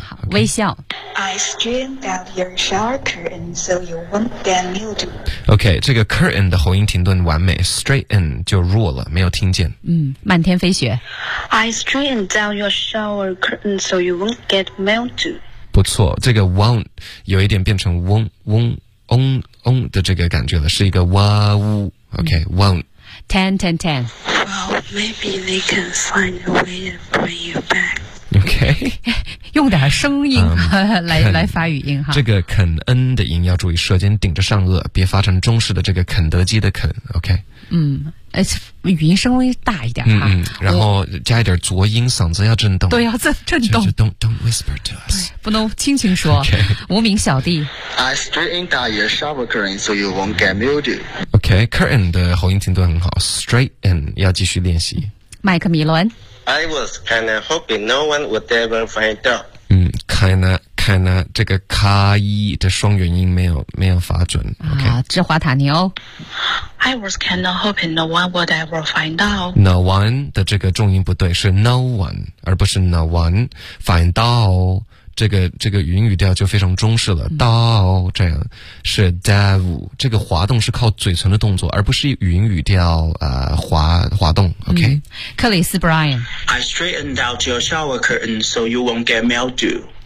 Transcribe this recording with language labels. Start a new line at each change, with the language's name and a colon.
Chinese: 好， okay. 微笑。
English: I straightened out your shower curtain so you won't get mildew.
Chinese: Okay, 这个 curtain 的喉音停顿完美 ，straighten 就弱了，没有听见。漫天飞雪。
English: I straightened out your shower curtain so you won't get mildew.
Chinese: 不错，这个 won't 有一点变成嗡嗡嗡嗡的这个感觉了，是一个哇呜。
English: OK, won't. Ten, ten, ten. Well, maybe they can find a way to bring you back. OK.
Chinese: 用点声音来发语音哈。这个肯恩的音要注意，舌尖顶着上颚，别发成中式的这个肯德基的肯。 OK。语音声微大一点哈，然后加一点浊音，嗓子要震动，对，要震动，就是
English: don't whisper to us，
Chinese: 不能轻轻说。
English: Okay.
Chinese: 无名小弟
English: ，I straightened out your shower curtain so you won't get mildew.
Chinese: Okay, curtain 的喉音停顿很好 ，straighten 要继续练习。麦克米伦
English: ，I was kinda hoping no one would ever find out.
Chinese: Kinda 这个卡一的双元音没有发准。Okay. 啊，芝华塔牛。
English: I was kind of hoping no one would ever find out.
Chinese: No one 的这个重音不对，是 no one 而不是 no one。 Find out 这个语音语调就非常中式了。到这样是 dev 这个滑动是靠嘴唇的动作，而不是语音语调滑动。
English: OK，
Chinese: 克里斯 Brian。
English: I straightened out your shower curtain so you won't get mildew.